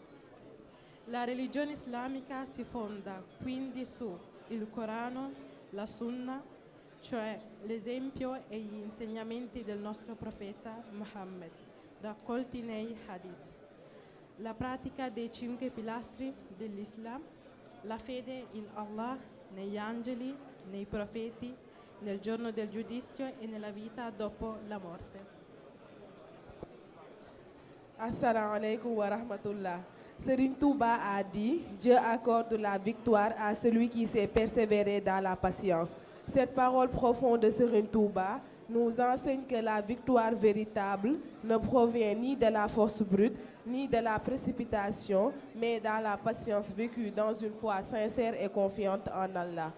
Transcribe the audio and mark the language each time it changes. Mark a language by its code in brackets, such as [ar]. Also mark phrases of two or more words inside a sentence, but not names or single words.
[it] La religione islamica si fonda quindi su il Corano, la Sunna, cioè l'esempio e gli insegnamenti del nostro profeta Muhammad, raccolti nei Hadith. La pratica dei 5 pilastri dell'Islam, la fede in Allah, negli angeli, nei profeti, nel giorno del giudizio e nella vita dopo la morte. [ar] السلام عليكم ورحمة الله. [fr] Serigne Touba a dit: Dieu accorde la victoire à celui qui sait persévérer dans la patience. Cette parole profonde de Serigne Touba nous enseigne que la victoire véritable ne provient ni de la force brute, ni de la précipitation, mais dans la patience vécue dans une foi sincère et confiante en Allah.